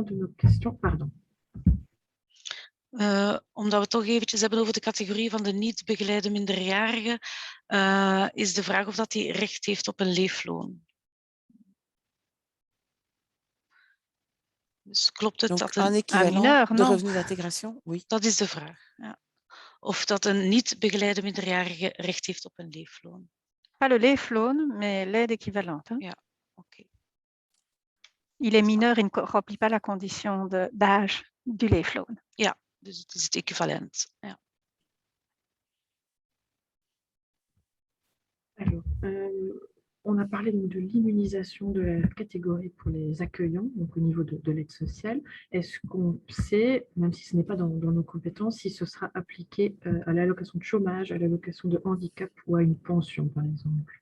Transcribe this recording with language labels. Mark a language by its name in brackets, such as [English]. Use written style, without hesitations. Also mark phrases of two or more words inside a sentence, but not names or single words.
[Dutch] Omdat we toch eventjes hebben over de categorie van de niet begeleide minderjarigen, is de vraag of dat die recht heeft op een leefloon. Dus klopt het dat [French] een équivalent de revenu d'intégration? Oui. [Dutch] Dat is de vraag. Ja. Of dat een niet begeleide minderjarige recht heeft op een leefloon. [French] Pas le leefloon, mais l'aide équivalente. [Dutch] Ja, oké. [French] Il est mineur, il ne remplit pas la condition d'âge du leefloon. [Dutch] Ja, dus het is het equivalent. Ja. [French] Alors, on a parlé donc de l'immunisation de la catégorie pour les accueillants, donc au niveau de l'aide sociale. Est-ce qu'on sait, même si ce n'est pas dans nos compétences, si ce sera appliqué à l'allocation de chômage, à l'allocation de handicap ou à une pension, par exemple?